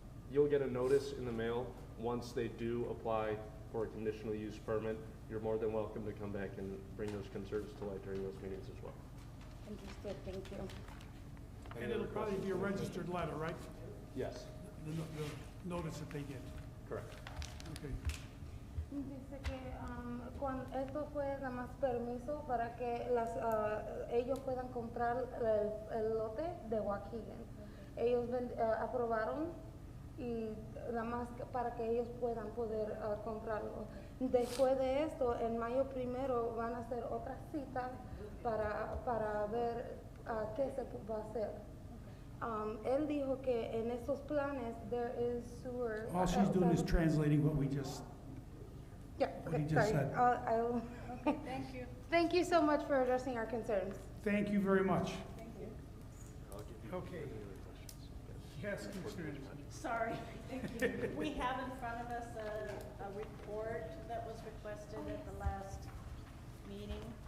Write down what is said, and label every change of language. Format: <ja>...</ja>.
<en>You'll get a notice in the mail once they do apply for a conditional use permit. You're more than welcome to come back and bring those concerns to light during those meetings as well. Understood, thank you. And it'll probably be a registered letter, right? Yes. The notice that they get. Correct. Okay.</en> <es>Dice que esto fue nada más permiso para que ellos puedan comprar el lote de Waukegan. Ellos aprobaron y nada más para que ellos puedan poder comprarlo. Después de esto, en mayo 1 van a hacer otra cita para ver qué se va a hacer. Él dijo que en estos planes</es> <en>there is sewer. All she's doing is translating what we just, Yeah, what okay, he just sorry. said. Okay, thank you. Thank you so much for addressing our concerns. Thank you very much. Thank you. Okay. Yes, Commissioner. Sorry. We have in front of us a report that was requested at the last meeting.</en>